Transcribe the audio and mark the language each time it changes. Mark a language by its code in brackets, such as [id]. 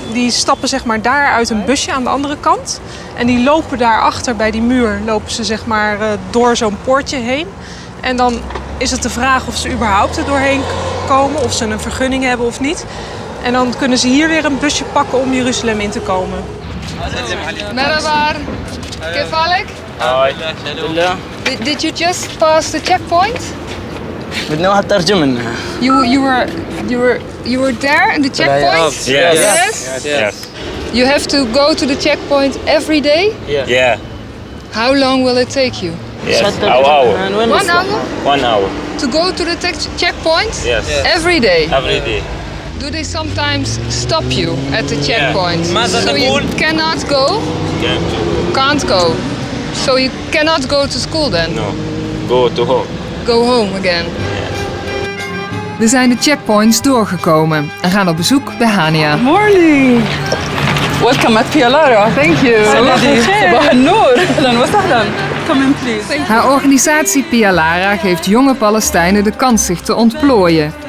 [nl] die stappen zeg maar daar uit een busje aan de andere kant. En die lopen daarachter bij die muur, lopen ze zeg maar door zo'n poortje heen. En dan is het de vraag of ze überhaupt er doorheen komen, of ze een vergunning hebben of niet. En dan kunnen ze hier weer een busje pakken om Jeruzalem in te komen. [ar] Merhaba. Kefalik? هاي [en] Did you just pass the checkpoint? [ar] بدنا واحد ترجم لنا. [en] You were there in the checkpoint? Yes. You have to go to the checkpoint every day? Yeah. How long will it take you? Yes. Hour. 1 hour? 1 hour. To go to the checkpoint? Yes. Every day? Every day. Do they sometimes stop you at the checkpoint? [ar] ماذا [en] So you [ar] تقول؟ [en] cannot go? Can't go. So you cannot go to school then? No. Go to home. Go home again. [nl] We zijn de checkpoints doorgekomen en gaan op bezoek bij Hania. [en] Morning. Welcome at Pialara. Thank you. [ar] صباح النور. أهلاً وسهلاً. [en] Come in please. [nl] Haar organisatie Pialara geeft jonge Palestijnen de kans zich te ontplooien.